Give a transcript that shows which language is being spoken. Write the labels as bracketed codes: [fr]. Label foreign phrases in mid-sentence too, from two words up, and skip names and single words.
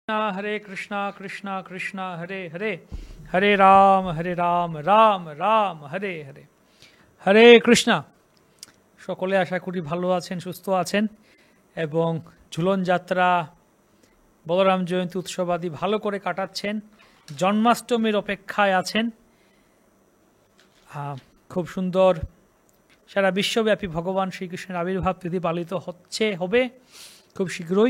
[hi] हरे कृष्णा कृष्णा कृष्णा हरे हरे हरे राम राम राम हरे हरे হরে কৃষ্ণা। [bn] সকলে আশা করি ভালো আছেন, সুস্থ আছেন এবং ঝুলন যাত্রা, বলরাম জয়ন্তী উৎসব আদি ভালো করে কাটাচ্ছেন, জন্মাষ্টমীর অপেক্ষায় আছেন। খুব সুন্দর সারা বিশ্বব্যাপী ভগবান শ্রীকৃষ্ণের আবির্ভাব তিথি পালিত হবে খুব শীঘ্রই।